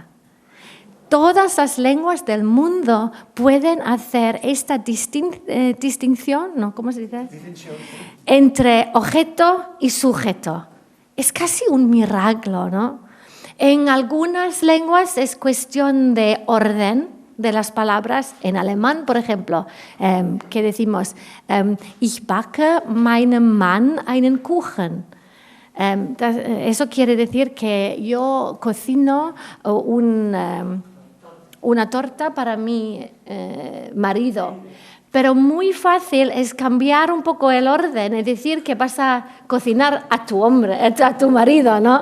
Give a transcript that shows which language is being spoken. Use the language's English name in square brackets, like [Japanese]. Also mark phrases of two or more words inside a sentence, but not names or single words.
[Spanish] Todas las lenguas del mundo pueden hacer esta distinción, ¿no? ¿Cómo se dice? Distinción. Entre objeto y sujeto. Es casi un milagro, ¿no? En algunas lenguas es cuestión de orden de las palabras. En alemán, por ejemplo, ¿qué decimos? [German] Ich backe meinem Mann einen Kuchen. [Spanish] Eso quiere decir que yo cocino una torta para mi marido. Pero muy fácil es cambiar un poco el orden, es decir, que vas a cocinar a tu hombre, a tu marido, ¿no?